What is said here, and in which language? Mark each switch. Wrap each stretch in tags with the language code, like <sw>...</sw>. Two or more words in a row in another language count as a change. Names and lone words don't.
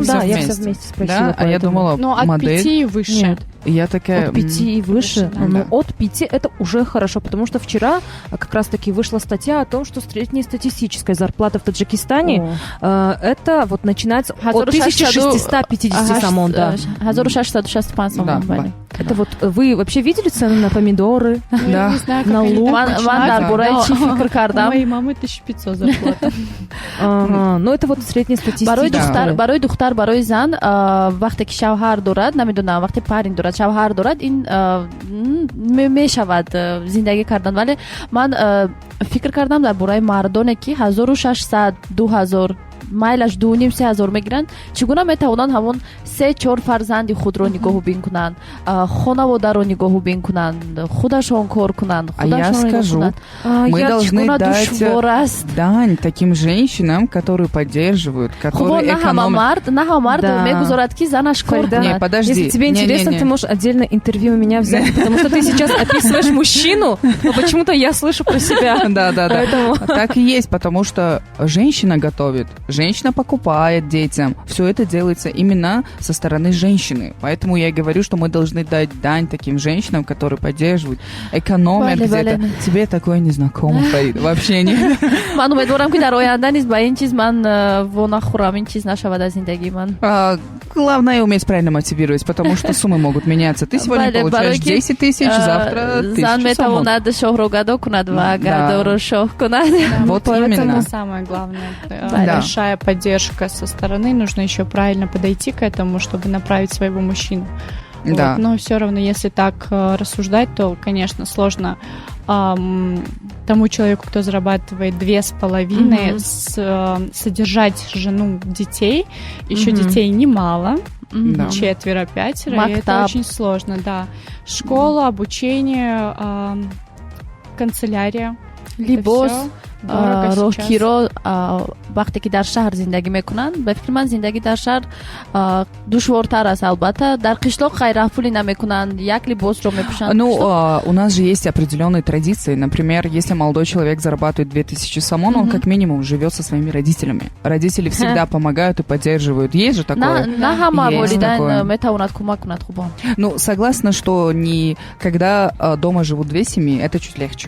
<ru>Да, я все вместе спросила. А я думала, от 5 и выше. Нет. Я такая... От 5 и выше? Да. Ну, от 5 это уже хорошо, потому что вчера как раз-таки вышла статья о том, что среднестатистическая зарплата в Таджикистане это вот начинается от 1650 сомон, да. 1665 сомон. Это вот вы вообще видели цены на помидоры? Да. Не знаю, на лук? У моей мамы 1500 зарплата. Ну это вот среднестатистическая.</ru> <tg>Барой духтар, барой зан, вақте ки шавҳар дорад, намедонам, вақте парин дорад, шавҳар дорад, ин мешавад зиндагӣ кардан. Вале ман фикр кардам дар бораи мардоне ки 1600, 2000 майлаш 2500 мегиранд, чӣ гуна метавонанд ҳамон 3-4 фарзанди худро нигоҳубин кунанд, хонаводаро нигоҳубин кунанд, худашон кор кунанд, худашон</tg> <ru>скажу, мы должны дать дань таким женщинам, которые поддерживают, которые экономят.</ru> <tg>На ҳамард мегузорад ки занаш кор кунад.</tg> <ru>Не, подожди. Если тебе интересно, ты можешь отдельно интервью у меня взять, потому что ты сейчас описываешь мужчину, но почему-то я слышу про себя. Да. Так и есть, потому что женщина готовит, женщина покупает детям. Все это делается именно со стороны женщины. Поэтому я и говорю, что мы должны дать дань таким женщинам, которые поддерживают, экономят где-то. Тебе такое не знакомо, Фарид? Вообще нет.</ru> <tg>Ман умедворам ки дар оянда низ ба ин чиз ман вонахӯрам, ин чиз нашавад аз зиндагии ман.</tg> <ru>Главное уметь правильно мотивировать, потому что суммы могут меняться. Ты сегодня получаешь 10 тысяч, завтра 1000</ru> <tg>зан метавонад шоҳро гадо кунад ва гадоро шоҳ кунад.</tg> <ru>Вот именно. Самое главное. Большая поддержка со стороны. Нужно еще правильно подойти к этому, чтобы направить своего мужчину. Да. Вот. Но все равно, если так рассуждать, то, конечно, сложно тому человеку, кто зарабатывает 2,5, содержать жену, детей. Еще детей немало. 4-5. И это очень сложно, да. Школа, обучение, канцелярия.</ru> <tg>Либос, роҳгиро вақте ки дар шаҳр зиндагӣ мекунанд, ба фикри ман зиндагӣ дар шаҳр душвортар аст. Албатта дар қишлоқ хайрафпулӣ намекунанд, як либосро мепӯшанд.</tg> <ru>Ну, у нас же есть определенные традиции. Например, если молодой человек зарабатывает 2000 сомон, он как минимум живет со своими родителями. Родители всегда помогают и поддерживают. Есть же такое? Ну, согласна, что не когда дома живут две семьи, это чуть легче.</ru>